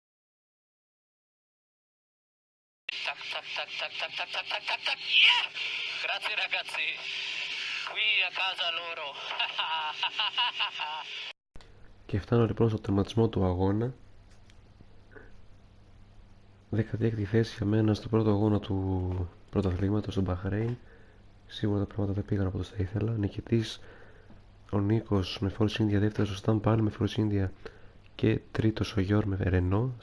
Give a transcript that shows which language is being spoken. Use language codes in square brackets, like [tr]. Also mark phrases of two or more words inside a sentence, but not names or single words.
[en] Tak, tak, tak, tak, tak, tak, tak, tak, tak, tak, yeah! [it] Grazie ragazzi, qui a casa loro. [el] Και φτάνω λοιπόν στο τερματισμό του αγώνα. 16η θέση για μένα στο πρώτο αγώνα του πρωταθλήματος του Μπαχρέιν. Σίγουρα τα πράγματα δεν πήγαν όπως θα ήθελα. Νικητής ο Νίκος με Force India, δεύτερος ο Stan πάλι με Force India και τρίτος ο Γιώργος με Renault.